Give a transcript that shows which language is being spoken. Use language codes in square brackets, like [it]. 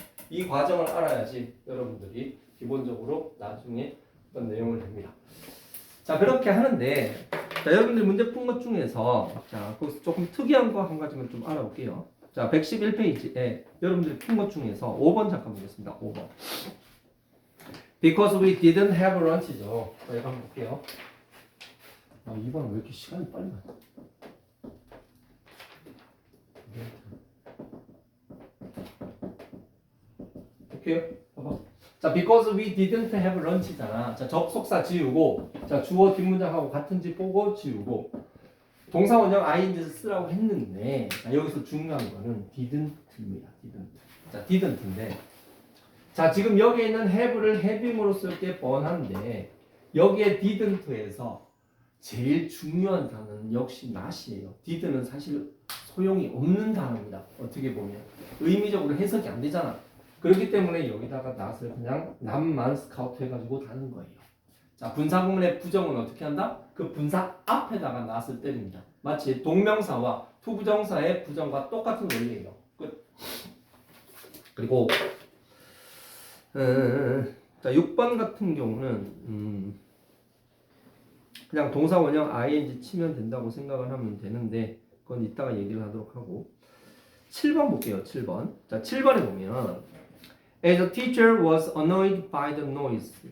[ko] 이 과정을 알아야지 여러분들이 기본적으로 나중에 어떤 내용을 냅니다. 자, 그렇게 하는데 자, 여러분들 문제 푼 것 중에서 자, 조금 특이한 거 한 가지만 좀 알아볼게요. 자, 111페이지에 여러분들이 푼 것 중에서 5번 잠깐 보겠습니다. 5번. [en] Because we didn't have lunch죠. [ko] 자, 이거 한번 볼게요. 이번은 왜 이렇게 시간이 빨리 가냐? 볼게요. 봐봐. [en] 자, because we didn't have lunch잖아. [ko] 자, 접속사 지우고, 자, 주어 뒷문장하고 같은지 보고 지우고, 동사 원형 ing를 쓰라고 했는데, 자, 여기서 중요한 거는 didn't입니다. [en] didn't. [ko] 자, didn't인데, 자, 지금 여기에 있는 have를 having으로 쓸 게 뻔한데, 여기에 didn't에서 제일 중요한 단어는 역시 not이에요. did는 사실 소용이 없는 단어입니다. 어떻게 보면 의미적으로 해석이 안 되잖아. 그렇기 때문에 여기다가 not을 그냥 not만 스카우트 해가지고 다는 거예요. 자, 분사구문의 부정은 어떻게 한다? 그 분사 앞에다가 낫을 때립니다. 마치 동명사와 투부정사의 부정과 똑같은 원리예요. 끝. 그리고 자, 6번 같은 경우는 그냥 동사 원형 ing 치면 된다고 생각을 하면 되는데 그건 이따가 얘기를 하도록 하고 7번 볼게요. 7번. 자, 7번에 보면 [en] As the teacher was annoyed by the noise.